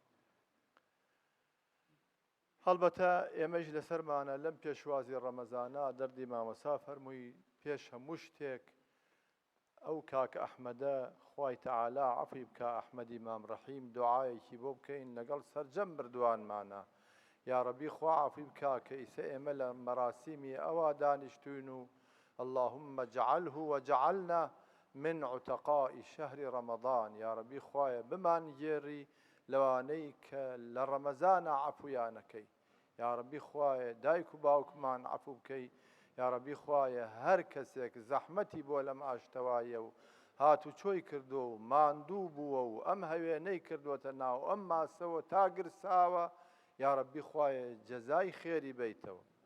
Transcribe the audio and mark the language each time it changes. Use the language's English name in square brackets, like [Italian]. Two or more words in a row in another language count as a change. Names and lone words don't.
[Central Kurdish] هەڵبەتە ئێمەش لەسەرمانە لەم پێشوازی ڕەمەزانە دەردی مامۆستا فەرمووی پێش هەموو شتێک ئەو کاکە ئەحمەدە خوای تەعالا عەفوی بکە ئەحمەدی مام ڕەحیم دوعایەکی بۆ بکەین لەگەڵ سەرجەم بردووانمانە. [Arabic] یا ڕەبی [Central Kurdish] خوا عەفوی بکە کە ئیسە ئێمە لە مەراسیمی ئەوا دانیشتوین و [Arabic] اللهم اجعله وجعلنا من عتقاء شهر رمضان. یا ڕەبی [Central Kurdish] خوایە بمان گێڕی لەوانەی کە لە ڕەمەزانە عەفویانەکەی. [Arabic] یا ڕەبی [Central Kurdish] خوایە دایک و باوکمان عەفو بکەی. [Arabic] یا ڕەبی [Central Kurdish] خوایە هەر کەسێک زەحمەتی بۆ لەم ئاشتەوایە و هاتوچۆی کردو و ماندوو بووە و ئەم هەوێنەی کردووەتە ناو ئەم ماسەوە تا گرساوە [Arabic] یا ڕەبی [Central Kurdish] خوایە جەزای خێری بیتەوە.